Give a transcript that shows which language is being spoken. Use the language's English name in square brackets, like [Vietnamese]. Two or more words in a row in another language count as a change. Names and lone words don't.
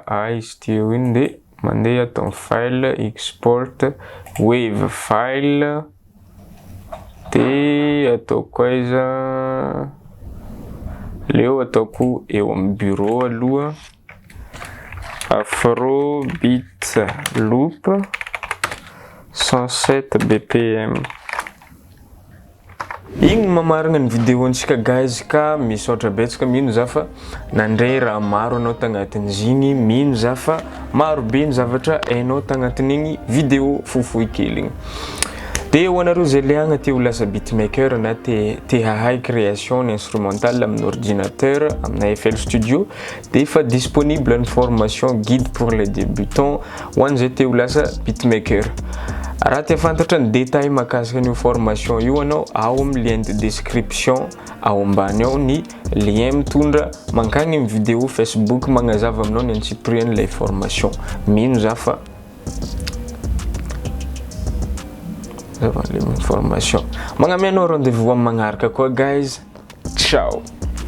[Malagasy] A izy teo iny de mandeha atao [English] file export wave file [Malagasy] de atao koa iza leo ataoko eo amin'ny bureau aloha [English] Afrobeat loop 107 bpm. [Malagasy] Igny mamaragna ny vidéo-ntsika guys ka misaotra betsaka mino za fa nandray raha maro anao tagnatin'izigny, mino za fa maro be ny zavatra hainao tagnatin'igny vidéo fohifohy kely igny. De ho anareo zay liagna te ho lasa beatmaker na te hahay [French] création instrumentale [Malagasy] amin'ny ordinateur amina FL Studio de fa [French] disponible une formation guide pour les débutants [Malagasy] ho an'izay te ho lasa beatmaker. Raha te fantatra ny détail mahakasika an'io formation io anao ao amin'ny [French] lien de description [Malagasy] ao ambany ao ny lien mitondra mankagny amin'ny vidéo Facebook magnazava aminao ny antsiprian'ilay formation. Mino za fa formation. Magnameno rendez-vous amin'ny magnaraka koa guys. Ciao.